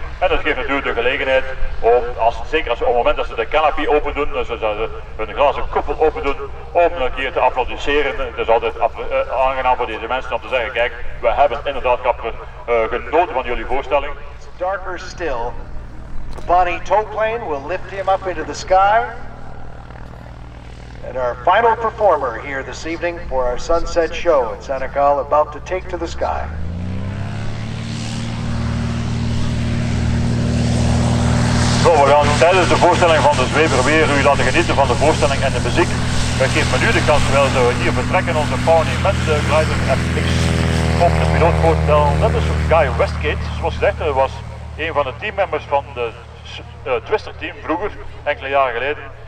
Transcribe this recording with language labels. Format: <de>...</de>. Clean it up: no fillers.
<nl>En dat geeft natuurlijk de gelegenheid om, zeker op het moment dat ze de canopy open doen, dus ze hun glazen koepel open doen, om een keer te applaudisseren. Het is altijd aangenaam voor deze mensen om te zeggen, kijk, we hebben inderdaad genoten van jullie voorstelling.</nl> <en>Darker still. The Pawnee tow plane will lift him up into the sky. And our final performer here this evening for our sunset show at Sanicole, about to take to the sky.</en> <nl>Zo, we gaan tijdens de voorstelling van de zwever weer u laten genieten van de voorstelling en de muziek. Wij geven nu de kans terwijl we hier vertrekken onze Pawnee met de glider FX. op de pilootvoortel, net als Guy Westgate, zoals gezegd, was een van de teammembers van de Twister team vroeger, enkele jaren geleden.</nl>